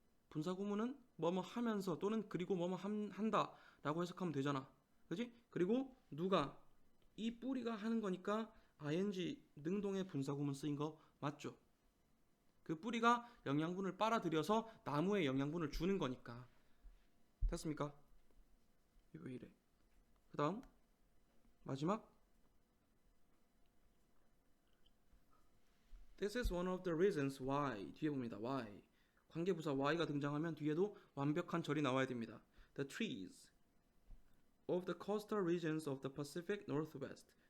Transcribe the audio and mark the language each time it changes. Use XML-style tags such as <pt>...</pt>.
<ko>분사구문은 뭐뭐 하면서 또는 그리고 뭐뭐 한다 라고 해석하면 되잖아. 그지? 그리고 누가 이 뿌리가 하는 거니까 ing 능동의 분사구문 쓰인 거 맞죠? 그 뿌리가 영양분을 빨아들여서 나무에 영양분을 주는 거니까. 됐습니까? 이거 왜 이래? 그 다음 마지막,</ko> <en>This is one of the reasons why.</en> <ko>뒤에 봅니다. why. 관계부사 why가 등장하면 뒤에도 완벽한 절이 나와야 됩니다.</ko> <en>The trees of the coastal regions of the Pacific Northwest.</en>